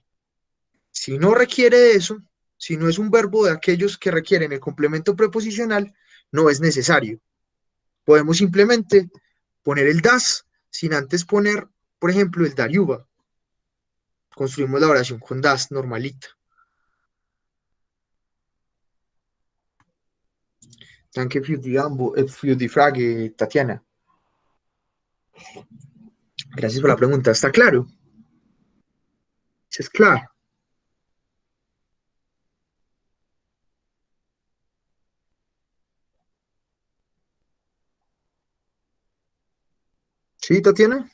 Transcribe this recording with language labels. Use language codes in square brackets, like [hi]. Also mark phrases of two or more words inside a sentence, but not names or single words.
[es] Si no requiere de eso, si no es un verbo de aquellos que requieren el complemento preposicional, no es necesario. Podemos simplemente poner el das sin antes poner, por ejemplo, el darüber. Construimos la oración con das normalita. [de] Danke für die Frage, Tatiana. [es] Gracias por la pregunta. ¿Está claro? ¿Es claro? ¿Sí, Tatiana?